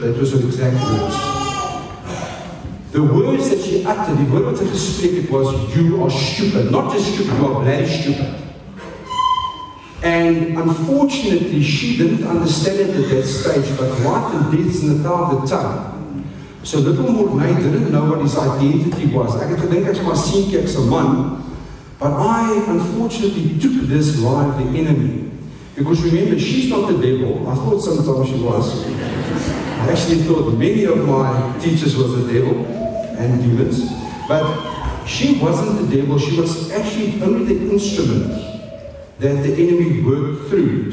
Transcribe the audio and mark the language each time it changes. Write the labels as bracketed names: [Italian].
[English] That was her exact words. The words that she uttered, [Afrikaans] die woord wat sy gespreek het was, [English] "You are stupid." Not just stupid, you are bloody stupid. And unfortunately, she didn't understand it at that stage, but life and death is in the power of the tongue. So little Mornay didn't know what his identity was. [Afrikaans] Ek het gedink ek's maar seentjie, ek's 'n man. [English] But I unfortunately took this lie of the enemy. Because remember, she's not the devil. I thought sometimes she was. I actually thought many of my teachers was the devil and demons. But she wasn't the devil. She was actually only the instrument that the enemy worked through.